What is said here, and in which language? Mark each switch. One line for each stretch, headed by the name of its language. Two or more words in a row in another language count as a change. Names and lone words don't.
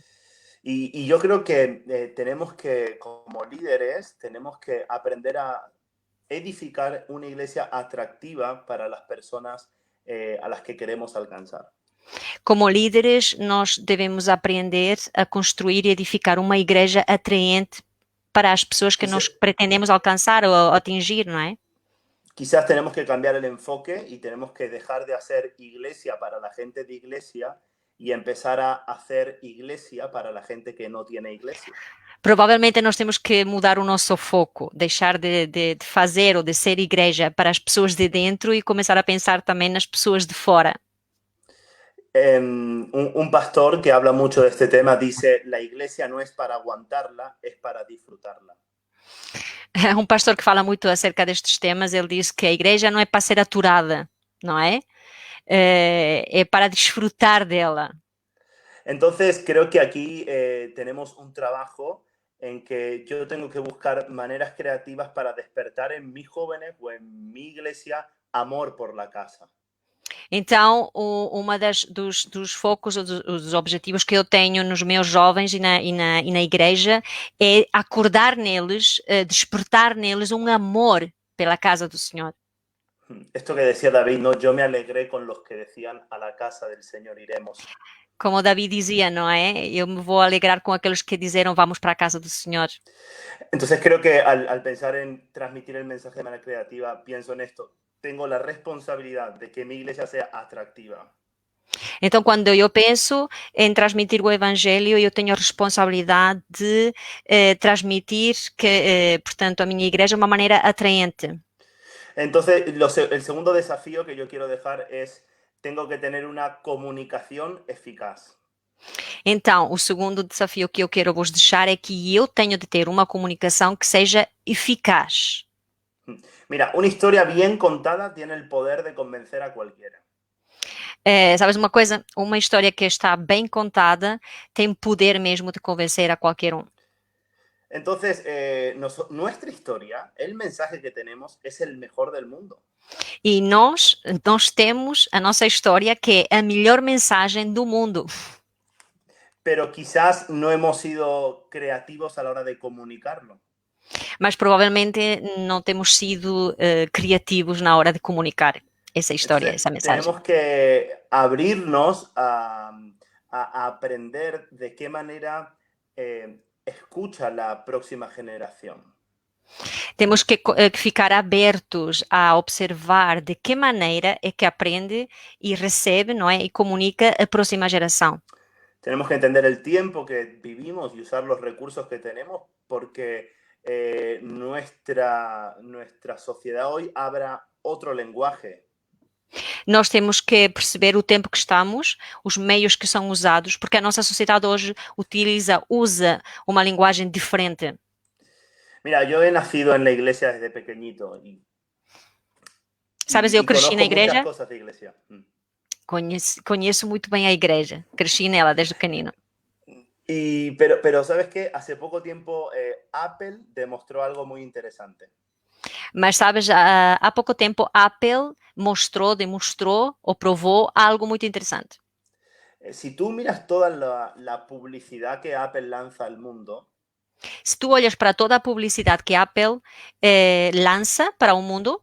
Spanish: Y yo creo que tenemos que, como líderes, tenemos que aprender a edificar una iglesia atractiva para las personas a las que queremos alcanzar. Como líderes,
Portuguese: nós devemos aprender a construir e edificar uma igreja atraente para as pessoas que nós pretendemos alcançar ou atingir, não é?
Spanish: Quizás tenemos que cambiar el enfoque y tenemos que dejar de hacer iglesia para la gente de iglesia y empezar a hacer iglesia para la gente que no tiene iglesia.
Portuguese: Provavelmente nós temos que mudar o nosso foco, deixar de fazer ou de ser igreja para as pessoas de dentro e começar a pensar também nas pessoas de fora.
Spanish: Un pastor que habla mucho de este tema dice, la iglesia no es para aguantarla, es para disfrutarla.
Portuguese: Um pastor que fala muito acerca destes temas, ele diz que a igreja não é para ser aturada, não é? É para desfrutar dela.
Spanish: Entonces, creo que aquí tenemos un trabajo en que yo tengo que buscar maneras creativas para despertar en mis jóvenes o en mi iglesia amor por la casa.
Portuguese: Então, uma dos focos, dos objetivos que eu tenho nos meus jovens e na igreja é acordar neles, despertar neles um amor pela casa do Senhor.
Spanish: Esto que decía David, ¿no? Yo me alegré con los que decían a la casa del Señor iremos.
Portuguese: Como David dizia, não é? Eu me vou alegrar com aqueles que disseram vamos para a casa do Senhor.
Spanish: Entonces creo que al pensar en transmitir el mensaje de manera creativa, pienso en esto. Tengo la responsabilidad de que mi iglesia sea atractiva.
Portuguese: Então, quando eu penso em transmitir o Evangelho, eu tenho a responsabilidade de transmitir portanto, a minha igreja de uma maneira atraente.
Spanish: Entonces, el segundo desafío que yo quiero dejar es, tengo que tener una comunicación eficaz.
Portuguese: Então, o segundo desafio que eu quero vos deixar é que eu tenho de ter uma comunicação que seja eficaz.
Spanish: Mira, una historia bien contada tiene el poder de convencer a cualquiera.
Portuguese: Sabes uma coisa? Uma história que está bem contada tem poder mesmo de convencer a qualquer um.
Spanish: Entonces, nuestra historia, el mensaje que tenemos, es el mejor del mundo.
Portuguese: E nós temos a nossa história, que é a melhor mensagem do mundo.
Spanish: Pero quizás no hemos sido creativos a la hora de comunicarlo.
Portuguese: Mas provavelmente não temos sido criativos na hora de comunicar essa história, essa mensagem.
Spanish: Tenemos que abrirnos a aprender de qué manera escucha la próxima generación.
Portuguese: Temos que ficar abertos a observar de que maneira é que aprende e recebe, não é? E comunica a próxima geração.
Spanish: Tenemos que entender el tiempo que vivimos y usar los recursos que tenemos, porque nuestra sociedad hoy habla otro lenguaje.
Portuguese: Nós temos que perceber o tempo que estamos, os meios que são usados, porque a nossa sociedade hoje usa uma linguagem diferente.
Spanish: Mira, yo he nacido en la iglesia desde pequeñito y
Portuguese: Sabes, eu cresci na
Spanish: conozco muchas
Portuguese: igreja,
Spanish: cosas de iglesia.
Portuguese: conheço muito bem a igreja, cresci nela desde pequenino.
Spanish: Pero ¿sabes qué? Hace poco tiempo Apple demostró algo muy interesante.
Portuguese: Mas sabes, há pouco tempo Apple demonstrou ou provou algo muito interessante.
Spanish: Si tú miras toda la publicidad que Apple lanza al mundo,
Portuguese: Se tu olhas para toda a publicidade que a Apple lança para o mundo,